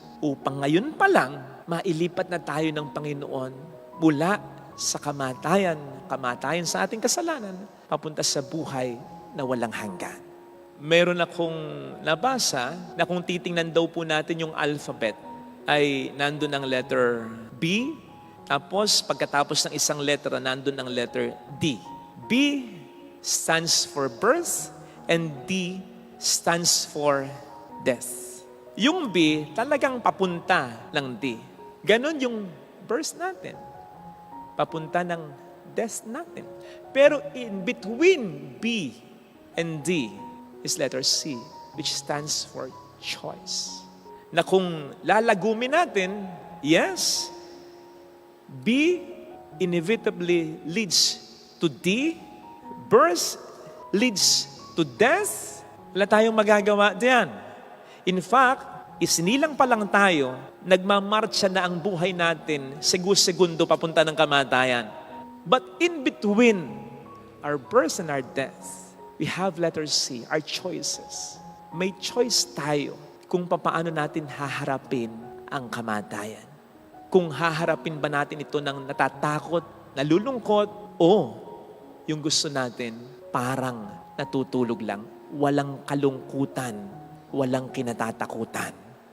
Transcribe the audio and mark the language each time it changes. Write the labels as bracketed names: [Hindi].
[Filipino] Upang ngayon pa lang, mailipat na tayo ng Panginoon mula sa kamatayan sa ating kasalanan, papunta sa buhay na walang hanggan. Meron akong nabasa na kung titingnan daw po natin yung alphabet, ay nandun ang letter B, tapos pagkatapos ng isang letra, nandun ang letter D. [English] B stands for birth and D stands for death. [Filipino] Yung B talagang papunta ng D. Ganon yung birth natin. Papunta ng death natin. Pero [English] in between B and D is letter C, which stands for choice. [Filipino] Na kung lalagumin natin, [English] yes, B inevitably leads to D, birth leads to death. [Filipino] Wala tayong magagawa diyan. [English] In fact, [Filipino] isinilang pa lang tayo, nagmamarcha na ang buhay natin segundo papunta ng kamatayan. [English] But in between our birth and our death, we have letter C, our choices. [Filipino] May choice tayo kung paano natin haharapin ang kamatayan. Kung haharapin ba natin ito ng natatakot, nalulungkot, o yung gusto natin parang natutulog lang, walang kalungkutan, walang kinatatakutan.